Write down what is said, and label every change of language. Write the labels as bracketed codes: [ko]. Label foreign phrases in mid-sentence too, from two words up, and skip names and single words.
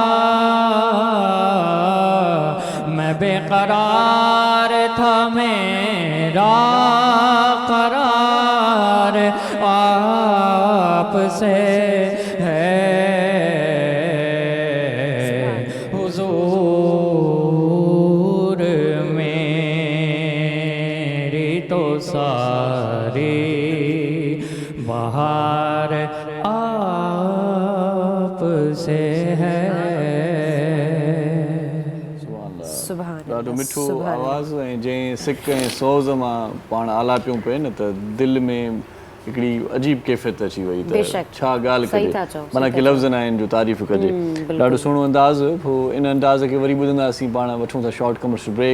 [ur] میں بے قرار تھا میرا قرار آپ سے ہے حضور میری تو ساری بہار آپ سے ہے [sd] سبحان ॾाढो अल्लाह, मिठो सुभाणे आवाज़ ऐं जंहिं सिक ऐं सोज़ मां पाण आला पियूं पिए न त दिलि में हिकिड़ी अजीब कैफ़ियत अची वई त बेशक, छा ॻाल्हि सही कजे था चओ, माना सही कि था लफ़्ज़ न आहिनि जो तारीफ़ कजे बिल्कुलु। ॾाढो सुहिणो अंदाज़ पोइ इन अंदाज़ खे वरी ॿुधंदासीं पाण वठूं था [en] short commercial break